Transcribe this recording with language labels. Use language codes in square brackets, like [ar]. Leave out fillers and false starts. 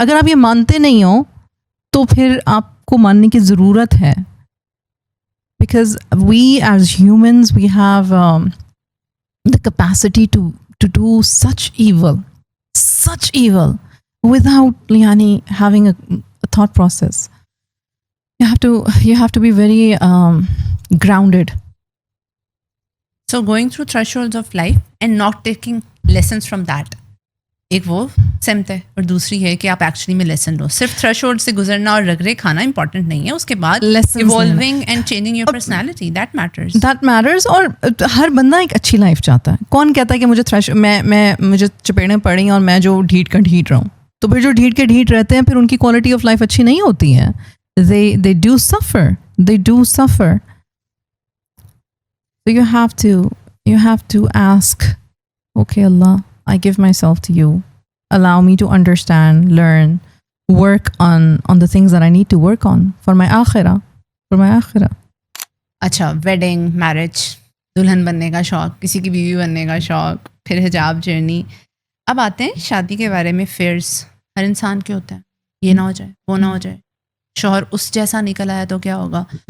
[ur] اگر آپ یہ مانتے نہیں ہو تو پھر آپ کو ماننے کی ضرورت ہے. [en] Because we as humans we have the capacity to do such evil without having a thought process. You have to be very grounded. So going through thresholds of life and not taking lessons from that, [ur] ایک وہ سمت ہے, اور دوسری ہے کہ آپ actually میں لیسن لو. صرف تھریشولڈ سے گزرنا اور رگڑے کھانا امپورٹنٹ نہیں ہے, اس کے بعد [en] Evolving and changing your personality, that matters. [ur] اور ہر بندہ ایک اچھی لائف چاہتا ہے. کون کہتا ہے کہ مجھے مجھے چپیڑیں پڑیں اور میں جو ڈھیٹ کا ڈھیٹ رہوں؟ تو پھر جو ڈھیٹ کے ڈھیٹ رہتے ہیں پھر ان کی کوالٹی آف لائف اچھی نہیں ہوتی ہے. [en] They do suffer. So you have to ask, okay Allah, I give myself to you. Allow me to understand, learn, work on the things that I need to work on for my akhirah. [ur] اچھا, wedding, marriage, دلہن بننے کا شوق, کسی کی بیوی بننے کا شوق, پھر حجاب جرنی. اب آتے ہیں شادی کے بارے میں. فیئرس ہر انسان کے ہوتے ہیں, یہ نہ ہو جائے, وہ نہ ہو جائے, شوہر اس جیسا نکل آیا تو کیا ہوگا.